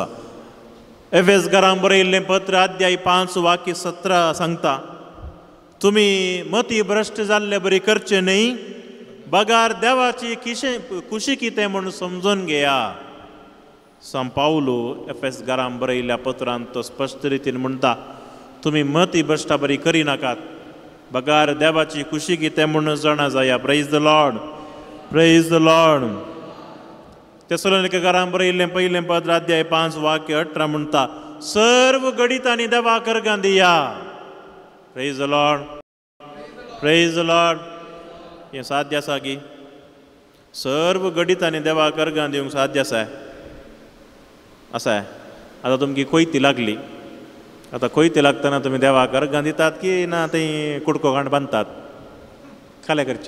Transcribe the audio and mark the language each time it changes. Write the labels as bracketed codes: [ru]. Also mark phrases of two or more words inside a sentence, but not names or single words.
[kok] एफेसकारांक बरयल्लें पत्र अध्याय 5 वाक्य 17 सांगता, तुमी मती भ्रश्ट जाल्ले बरी करचे न्ही, बगार देवाची खुशी कितें म्हणून समजून घेया. सांत पावलो एफेसकारांक बरयल्ल्या पत्रांत तो स्पश्ट रितीन म्हणटा, तुमी मती भ्रश्टा बरी करिनाकात, बगार देवाची खुशी कितें म्हणून जाणा जाया. [en] Praise the Lord, praise the Lord. [kok] तेसलोनिकेकारांक बरयल्लें पयलें पत्र अध्याय 5 वाक्य 18 म्हणटा, सर्व गणितांनी देवाक अर्गां दिया. [en] Praise the Lord, praise the Lord. [kok] हें साध्य आसा की सर्व गणितांनी देवाक अर्गां दिवंक साध्य आसा? आसा. आतां तुमकी कोयती लागली, आतां कोयती लागतना तुमी देवाक अर्गां दितात की ना थंय कुडको घाण बांदतात? खालें करचें.